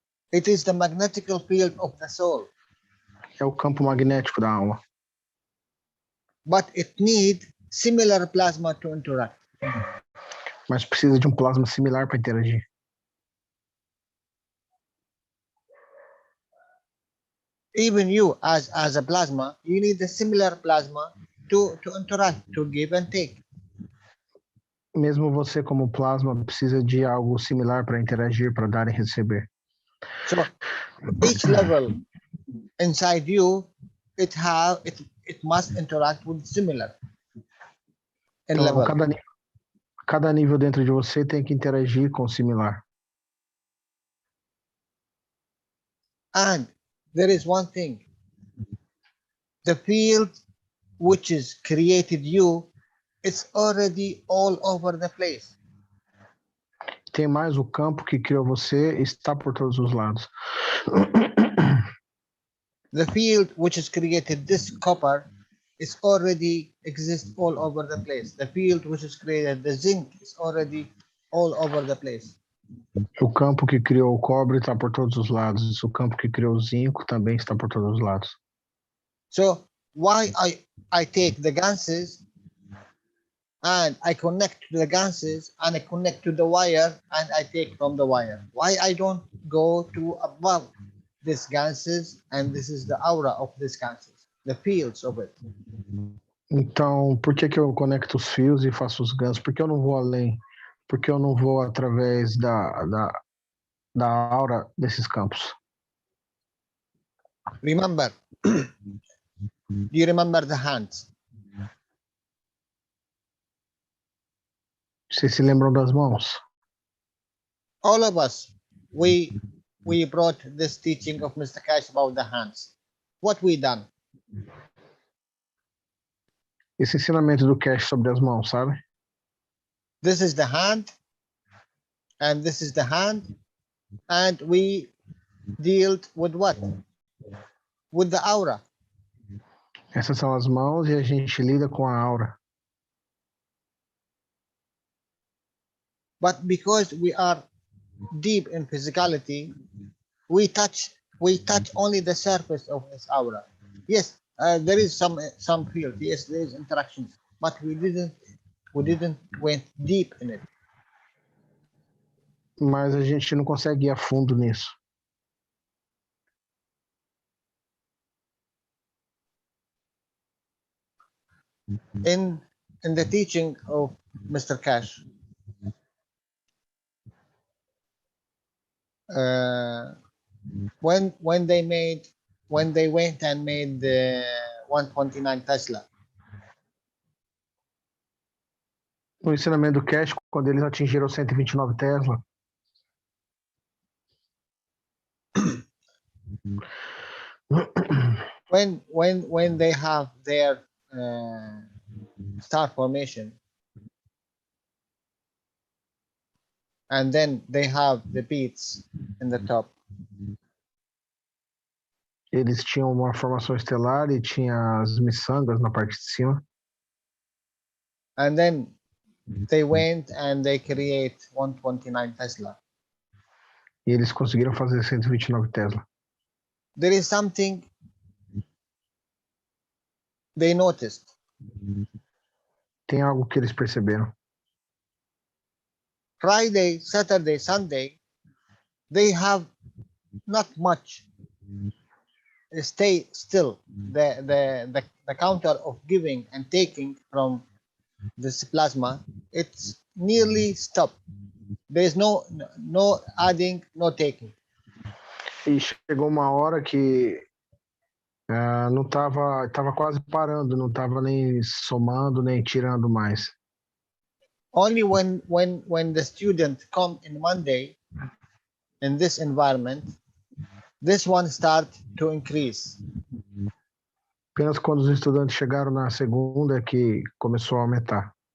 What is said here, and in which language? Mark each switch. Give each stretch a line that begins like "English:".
English: It is the magnetical field of the soul.
Portuguese: É o campo magnético da alma.
English: But it needs similar plasma to interact.
Portuguese: Mas precisa de um plasma similar para interagir.
English: Even you, as a plasma, you need a similar plasma to interact, to give and take.
Portuguese: Mesmo você como plasma precisa de algo similar para interagir, para dar e receber.
English: So each level inside you, it must interact with similar.
Portuguese: Então, cada nível dentro de você tem que interagir com o similar.
English: And there is one thing. The field which is created you, it's already all over the place.
Portuguese: Tem mais, o campo que criou você está por todos os lados.
English: The field which is created this copper is already exists all over the place. The field which is created the zinc is already all over the place.
Portuguese: O campo que criou o cobre está por todos os lados. O campo que criou o zinco também está por todos os lados.
English: So why I take the ganses and I connect to the ganses, and I connect to the wire, and I take from the wire. Why I don't go to above these ganses, and this is the aura of these ganses, the fields of it.
Portuguese: Então, por que que eu conecto os fios e faço os ganchos? Por que eu não vou além? Por que eu não vou através da aura desses campos?
English: Remember, do you remember the hands?
Portuguese: Vocês se lembram das mãos?
English: All of us, we brought this teaching of Mr. Keshe about the hands. What we done?
Portuguese: Esse ensinamento do Keshe sobre as mãos, sabe?
English: This is the hand, and this is the hand, and we dealt with what? With the aura.
Portuguese: Essas são as mãos e a gente lida com a aura.
English: But because we are deep in physicality, we touch only the surface of this aura. Yes, there is some field. Yes, there is interactions, but we didn't went deep in it.
Portuguese: Mas a gente não consegue ir a fundo nisso.
English: In the teaching of Mr. Keshe, when they went and made the 129 Tesla,
Portuguese: No ensinamento do Keshe, quando eles atingiram 129 Tesla,
English: when they have their star formation, and then they have the beats in the top,
Portuguese: eles tinham uma formação estelar e tinha as miçangas na parte de cima.
English: and then they went and they create 129 Tesla.
Portuguese: E eles conseguiram fazer 129 Tesla.
English: There is something they noticed.
Portuguese: Tem algo que eles perceberam.
English: Friday, Saturday, Sunday, they have not much. Stay still. The counter of giving and taking from this plasma, it's nearly stopped. There is no adding, no taking.
Portuguese: E chegou uma hora que não tava quase parando, não tava nem somando nem tirando mais.
English: Only when the student come in Monday in this environment, this one start to increase.
Portuguese: Apenas quando os estudantes chegaram na segunda é que começou a aumentar.